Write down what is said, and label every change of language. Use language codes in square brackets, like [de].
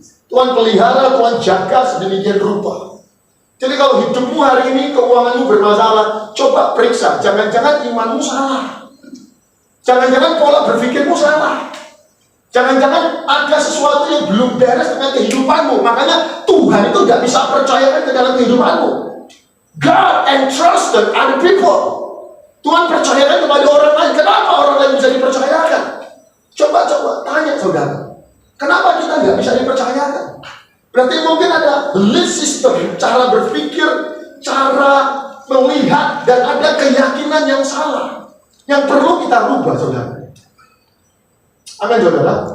[id] Tuhan pelihara, Tuhan jaga sedemikian rupa. Jadi kalau hidupmu hari ini, keuanganmu bermasalah, coba periksa, jangan-jangan imanmu salah. Jangan-jangan pola berpikirmu salah. Jangan-jangan ada sesuatu yang belum beres dengan kehidupanmu. Makanya Tuhan itu tidak bisa percayakan ke dalam kehidupanmu. [en] God entrusted other people. [id] Tuhan percayakan kepada orang lain. Kenapa orang lain bisa dipercayakan? Coba tanya saudara. Kenapa kita tidak bisa dipercayakan? Berarti mungkin ada [en] belief system, [id] cara berpikir, cara melihat, dan ada keyakinan yang salah yang perlu kita rubah, saudara. Amin, saudara.